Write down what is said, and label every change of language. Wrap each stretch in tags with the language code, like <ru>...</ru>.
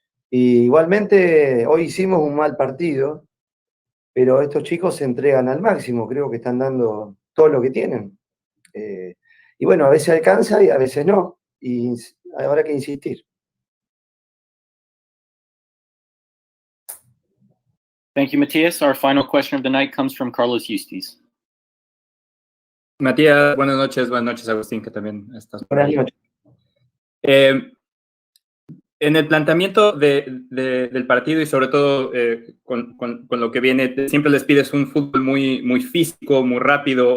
<es>Y igualmente hoy hicimos un mal partido, pero estos chicos se entregan al máximo, creo que están dando todo lo que tienen. Y bueno, a veces alcanza y a veces no, y habrá que insistir.</es> <en>Thank you, Matias. Our final question of the night comes from Carlos Eustace.</en> <es>Matías, buenas noches, Agustín, que también estás por Buenas ahí. noches. En el planteamiento del partido y sobre todo con lo que viene, siempre les pides un fútbol muy físico, muy rápido.</es>